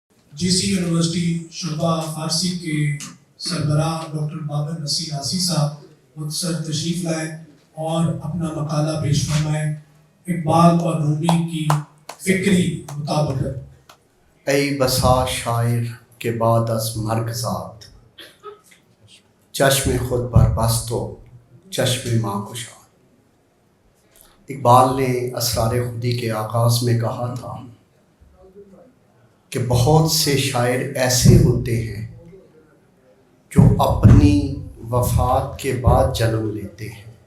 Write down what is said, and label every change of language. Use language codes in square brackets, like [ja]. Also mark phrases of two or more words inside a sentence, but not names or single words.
[ur] جی سی یونیورسٹی شعبہ فارسی کے سربراہ ڈاکٹر بابر نصیر آسی صاحب مختصر تشریف لائیں اور اپنا مقالہ پیش فرمائیں۔ اقبال اور رومی کی فکری مطابقت۔ [fa] ای بسا شاعر کے بعد از مرگ زاد، چشم خود پر بست و چشم ماں گشاد۔ [ur] اقبال نے اسرار خودی کے آغاز میں کہا تھا کہ بہت سے شاعر ایسے ہوتے ہیں جو اپنی وفات کے بعد جنم لیتے ہیں۔